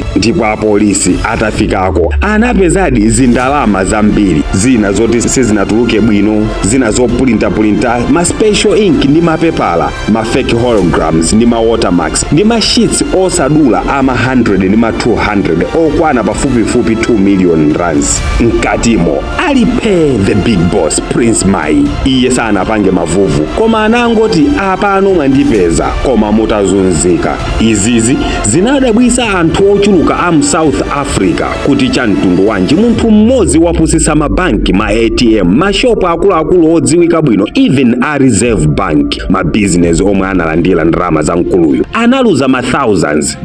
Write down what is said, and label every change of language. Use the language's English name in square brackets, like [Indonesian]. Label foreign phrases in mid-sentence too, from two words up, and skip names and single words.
[Nyanja] Ndipo apolisi atafikako anapezadi zindalama zambiri, zina zoti sizinatuluke bwino, zina zopulintapulinta ma [English] special ink [Nyanja] ndi mapepala, ma [English] fake holograms [Nyanja] ndi ma watermark Max ndi mashits osadula ama 100 ndi ma 200 okwana pafupifupi 2 million rands. Mkatimo alipe [English] the big boss [Nyanja] Prince Mai. Iye sanapange mavuvu koma anangoti apano mwandipeza koma mutazunzika. Izizi zinadabwisa anthu ochuluka am South Africa kuti chamtundu wanji munthu mmodzi wapusisa mabanki, ma ATM, mashopu akuluakulu odziwika bwino, even a Reserve Bank, ma business omwe analandira ndalama za mkuluyu analuza ma thousands.